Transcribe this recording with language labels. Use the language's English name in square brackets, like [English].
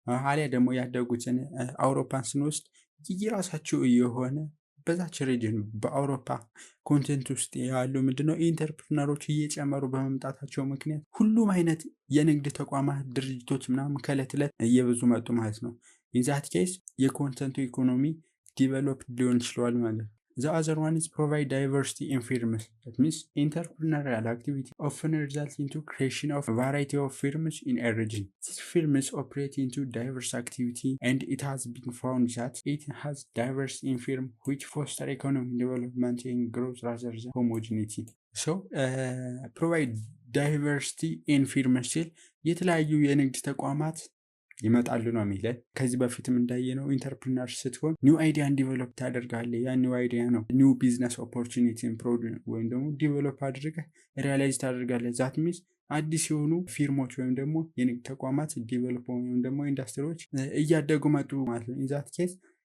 [Amharic] አሊያ ደግሞ ያደጉትን አውሮፓን ስንወስድ የራሳቸው የሆነ በዛች ሪጅን በአውሮፓ ኮንቴንት ውስጥ ያሉ ምንድነው ኢንተርፕረነሮች እየጨመሩ በመምጣታቸው ምክንያት ሁሉም አይነት የንግድ ተቋማት ድርጅቶች ምናምን ከዕለት ዕለት እየበዙ መጡ ማለት ነው። ኢንዛት ኬስ የኮንተንቱ ኢኮኖሚ ዲቨሎፕ ሊሆን ይችላል ማለት ነው። [English] The other one is provide diversity in firms. That means entrepreneurial activity often results into creation of a variety of firms in a region. These firms operate into diverse activity and it has been found that it has diversity in firm which foster economic development and growth rather than homogeneity. So provide diversity in firms [Amharic] ሲል የተለያዩ የንግድ ተቋማት ይመጣሉ ነው የሚለን። ከዚህ በፊትም እንዳየነው ኢንተርፕረነር ስትሆን ኒው አይዲያን ዲቨሎፕ ታደርጋለህ። ያ ኒው አይዲያ ነው ኒው ቢዝነስ ኦፖርቹኒቲን ወይም ደግሞ ዲቨሎፕ አድርገህ ሪያላይዝ ታደርጋለህ። ዛት ሚንስ አዲስ የሆኑ ፊርሞች ወይም ደግሞ የንግድ ተቋማት ዲቨሎፕ ወይም ደግሞ ኢንዱስትሪዎች እያደጉ መጡ ማለት ነው። ኢንዛት ኬስ